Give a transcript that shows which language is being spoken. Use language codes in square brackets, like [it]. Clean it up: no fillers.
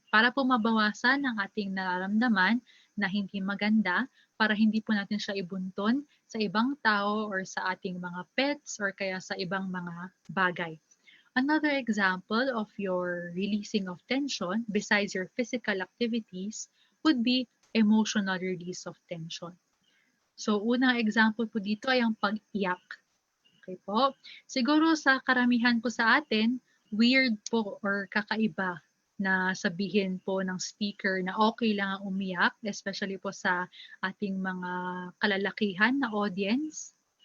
[tl] Para po mabawasan ang ating nararamdaman na hindi maganda, para hindi po natin siya ibunton sa ibang tao or sa ating mga pets or kaya sa ibang mga bagay. [en] Another example of your releasing of tension besides your physical activities would be emotional release of tension. [tl] So, unang example po dito ay ang pag-iyak. Okay po? Siguro sa karamihan po sa atin, weird po or kakaiba na sabihin po ng speaker na okay lang ang umiyak, especially po sa ating mga kalalakihan na audience.